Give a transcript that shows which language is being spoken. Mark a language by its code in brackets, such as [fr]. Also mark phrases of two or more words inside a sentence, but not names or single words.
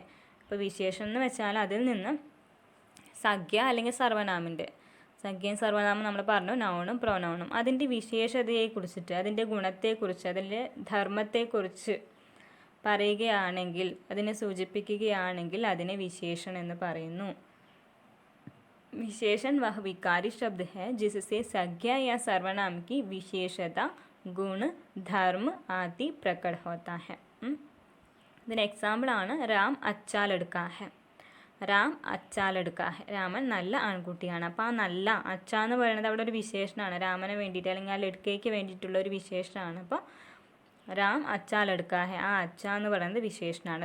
[ml] ഇപ്പോൾ വിശേഷം എന്ന് വെച്ചാൽ അതിൽ നിന്ന് സംഖ്യ അല്ലെങ്കിൽ സർവനാമിൻ്റെ സംഖ്യയും സർവനാമം നമ്മൾ പറഞ്ഞു, നൗണും പ്രൊനൗണും അതിൻ്റെ വിശേഷതയെക്കുറിച്ചിട്ട് അതിൻ്റെ ഗുണത്തെക്കുറിച്ച് അതിൻ്റെ ധർമ്മത്തെക്കുറിച്ച് പറയുകയാണെങ്കിൽ അതിനെ സൂചിപ്പിക്കുകയാണെങ്കിൽ അതിനെ വിശേഷൻ എന്ന് പറയുന്നു. [hi] विशेषण वह विकारी शब्द है जिससे संख्या या सर्वनाम की विशेषता गुण धर्म आदि प्रकट होता है. [ml] ഇതിന് എക്സാമ്പിളാണ് [hi] राम अच्छा लड़का है. राम अच्छा लड़का है, [ml] രാമൻ നല്ല ആൺകുട്ടിയാണ്. അപ്പോൾ ആ നല്ല അച്ച എന്ന് പറയുന്നത് അവിടെ ഒരു വിശേഷണമാണ്, രാമന് വേണ്ടിയിട്ട് അല്ലെങ്കിൽ ആ ലഡ്കയ്ക്ക് വേണ്ടിയിട്ടുള്ള ഒരു വിശേഷണമാണ്. അപ്പോൾ [hi] राम अच्छा लड़का है, [ml] ആ അച്ച എന്ന് പറയുന്നത് വിശേഷണമാണ്.